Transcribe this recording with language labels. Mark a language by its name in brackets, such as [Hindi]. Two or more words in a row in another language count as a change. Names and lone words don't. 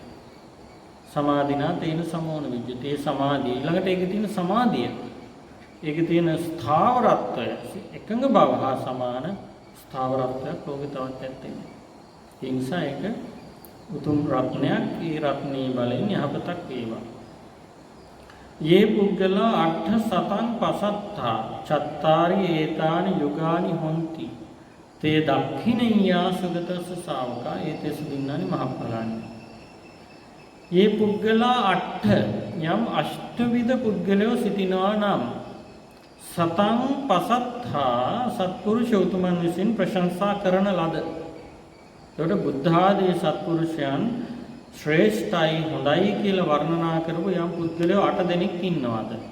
[Pali] සමාධිනා තේන සමෝන විජ්ජති. [Sinhala] ඒ සමාධිය ඊළඟට ඒකේ තියෙන සමාධිය. ඒකේ තියෙන ස්ථාවරත්වය එකඟ බව හා සමාන ස්ථාවරත්වයක් ලෝකේ තවත් ඇත්තේ නැහැ. ඒ නිසා ඒක උතුම් රත්නයක්. ඒ රත්නේ බලෙන් යහපතක් වේවා. [Pali] යේ පුද්ගලා අට්ඨ සතං පසත්තා චත්තාරි ඒතානි යුගානි හොಂತಿ තේ දක්ඛිනීයා සුගතස්ස ශාවකා ඒතේසු දින්නානි මහප්පලානි. යේ පුද්ගලා අට්ඨ [Sinhala] යම් අෂ්ටවිධ පුද්ගලයෝ සිටිනවා නම් [Pali] සතං පසත්තා [Sinhala] සත්පුරුෂ උතුමන් විසින් ප්‍රශංසා කරන ලද. එතකොට බුද්ධ ආදී සත්පුරුෂයන් ශ්‍රේෂ්ඨයි හොඳයි කියලා වර්ණනා කරපු යම් පුද්ගලයෝ 8 දෙනෙක් ඉන්නවාද?